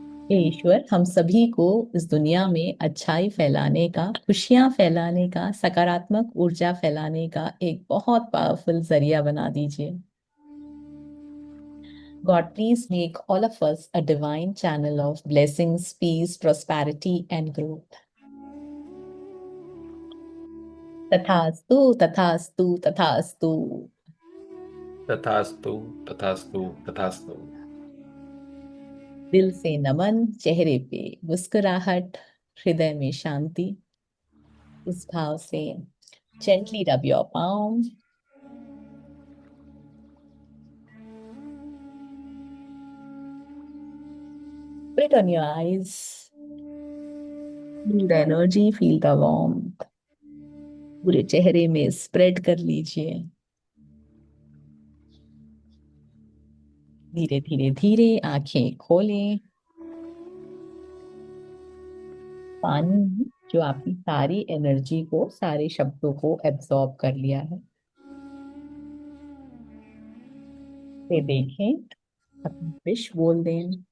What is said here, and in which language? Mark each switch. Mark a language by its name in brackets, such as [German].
[Hindi] हे ईश्वर, हम सभी को इस दुनिया में अच्छाई फैलाने का, खुशियां फैलाने का, सकारात्मक ऊर्जा फैलाने का एक बहुत पावरफुल जरिया बना दीजिए। [English] God, please make all of us a divine channel of blessings, peace, prosperity, and growth. [Hindi] तथास्तु, तथास्तु, तथास्तु। तथास्तु, तथास्तु, तथास्तु। दिल से नमन, चेहरे पे मुस्कुराहट, हृदय में शांति। इस भाव से [English] gently rub your palm, put it on your eyes, feel the energy, feel the warmth। [Hindi] पूरे चेहरे में स्प्रेड कर लीजिए। धीरे धीरे धीरे आंखें खोलें। पानी जो आपकी सारी एनर्जी को, सारे शब्दों को एब्जॉर्ब कर लिया है, से देखें, अपनी विश बोल दें।